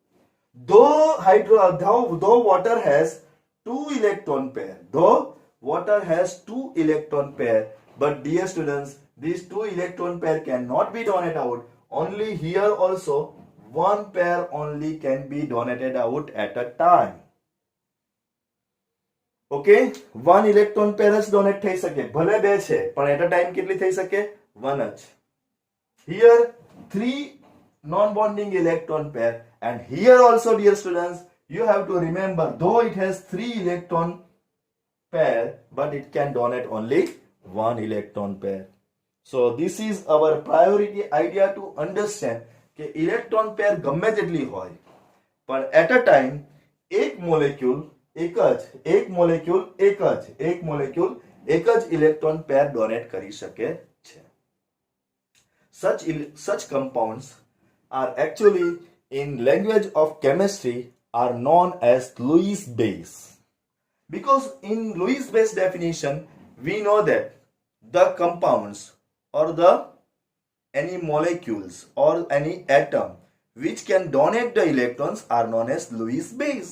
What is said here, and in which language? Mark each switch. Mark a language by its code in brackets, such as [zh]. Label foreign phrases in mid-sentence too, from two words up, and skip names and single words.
[en] Though water has two electron pair, but dear students, these 2 electron pair cannot be donated out. Only here also one pair only can be donated out at a time. Okay, one electron pair [gu] જ donate થઈ શકે, ભલે બે છે પણ [en] at a time [gu] કેટલી થઈ શકે? one જ. [en] Here 3 non-bonding electron pair, and here also dear students you have to remember, though it has 3 electron pair but it can donate only 1 electron pair. So this is our priority idea to understand કે electron pair [gu] ગમે તેટલી હોય પણ [en] at a time [gu] એક મોલેક્યુલ એક જ [en] electron pair donate [gu] કરી શકે છે. [en] Such compounds are actually in language of chemistry are known as Lewis base. Because in Lewis base definition we know that the compounds or any molecules or any atom which can donate the electrons are known as Lewis base.